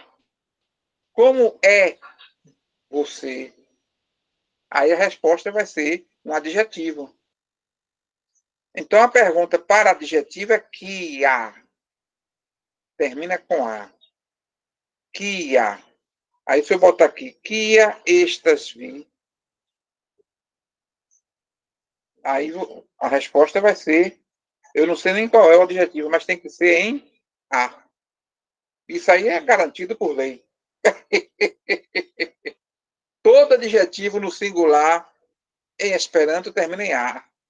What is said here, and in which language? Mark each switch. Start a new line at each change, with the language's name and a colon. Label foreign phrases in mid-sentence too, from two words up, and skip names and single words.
Portuguese: Como é você? Aí a resposta vai ser um adjetivo. Então, a pergunta para adjetivo é kia. Termina com a. Kia. Aí, se eu botar aqui,
Esperanto: kia estas vi.
Portuguese: Aí, a resposta vai ser, Eu não sei nem qual é o adjetivo, mas tem que ser em A. Isso aí é garantido por lei. Todo adjetivo no singular em Esperanto termina em A.